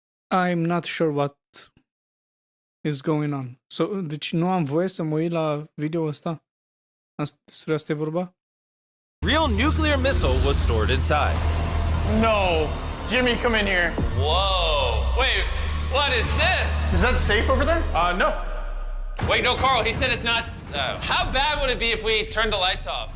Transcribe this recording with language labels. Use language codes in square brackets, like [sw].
[en] I'm not sure what is going on. [ro] So, deci nu am voie să mă uit la video ăsta? Despre asta e vorba? [en] real nuclear missile was stored inside. No. Jimmy, come in here. Whoa. Wait, what is this? Is that safe over there? No. Wait, no, Carl, he said it's not. How bad would it be if we turned the lights off?